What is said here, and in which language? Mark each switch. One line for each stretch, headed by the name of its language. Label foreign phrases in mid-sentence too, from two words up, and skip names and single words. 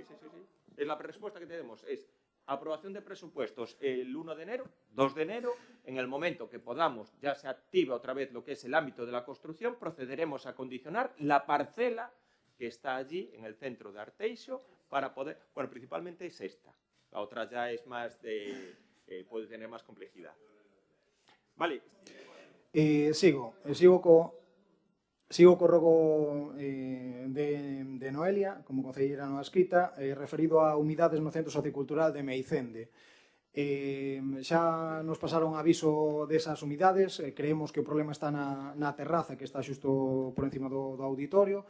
Spanish: Es la respuesta que tenemos, es aprobación de presupuestos el 1 de enero, 2 de enero, en el momento que podamos, ya se activa otra vez lo que es el ámbito de la construcción, procederemos a condicionar la parcela que está allí en el centro de Arteixo para poder, bueno, principalmente es esta, la otra ya es más puede tener más complejidad. Vale.
Galician: Sigo co rogo de Noelia, como concelleira non adscrita, referido a humidades no Centro Sociocultural de Meicende. Xa nos pasaron aviso desas humidades, creemos que o problema está na terraza que está xusto por encima do auditorio.